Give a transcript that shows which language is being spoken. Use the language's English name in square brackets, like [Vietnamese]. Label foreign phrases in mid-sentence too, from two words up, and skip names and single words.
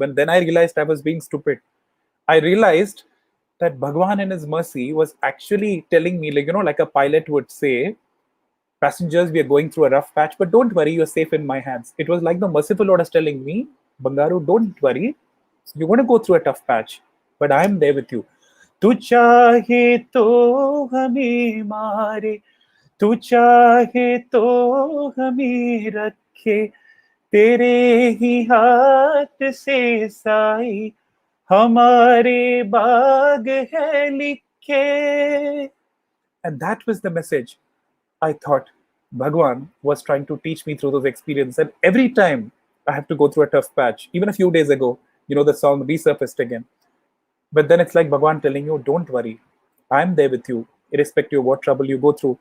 [English] But then I realized I was being stupid. I realized that Bhagavan in his mercy was actually telling me, like a pilot would say, passengers, we are going through a rough patch, but don't worry, you're safe in my hands. It was like the merciful Lord was telling me, Bangaru, don't worry, you're going to go through a tough patch, but I'm there with you. [Hindi] तू चाहे तो हमें मारे, तू चाहे तो हमें रखे, तेरे ही हाथ से साई, हमारे बाग है लिखे. [English] And that was the message I thought Bhagavan was trying to teach me through those experiences. And every time I have to go through a tough patch, even a few days ago, the song resurfaced again. But then it's like Bhagavan telling you, don't worry, I'm there with you, irrespective of what trouble you go through.